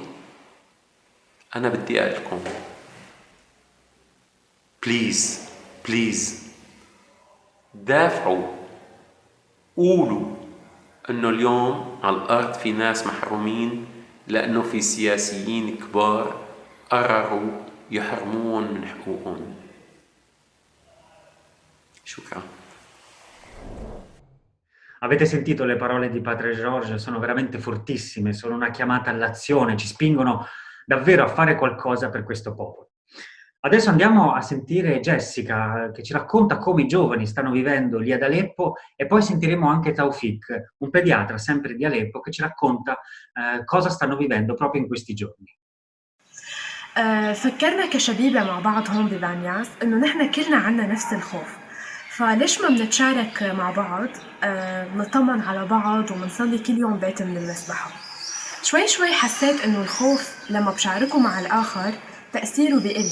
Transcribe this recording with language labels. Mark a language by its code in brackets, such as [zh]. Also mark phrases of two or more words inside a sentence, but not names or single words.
[ar] أنا بدي أقلكم بليز دافعوا، قولوا أنه اليوم على الأرض في ناس محرومين لأنه في سياسيين كبار قرروا يحرمون من حقوقهم. Shukran. [it] Avete sentito le parole di Padre George? Sono veramente fortissime, sono una chiamata all'azione, ci spingono davvero a fare qualcosa per questo popolo. Adesso andiamo a sentire Jessica che ci racconta come i giovani stanno vivendo lì ad Aleppo e poi sentiremo anche Taufik, un pediatra sempre di Aleppo, che ci racconta cosa stanno vivendo proprio in questi giorni. [ar] فكرنا كشبيبة مع بعض هون ببانياس إنه نحن كلنا عنا نفس الخوف، فليش ما بنتشارك مع بعض، نطمن على بعض ومنصلي كل يوم بيت من المسبحة. شوي حسيت إنه الخوف لما بشاركه مع الآخر تأثيره بيقل.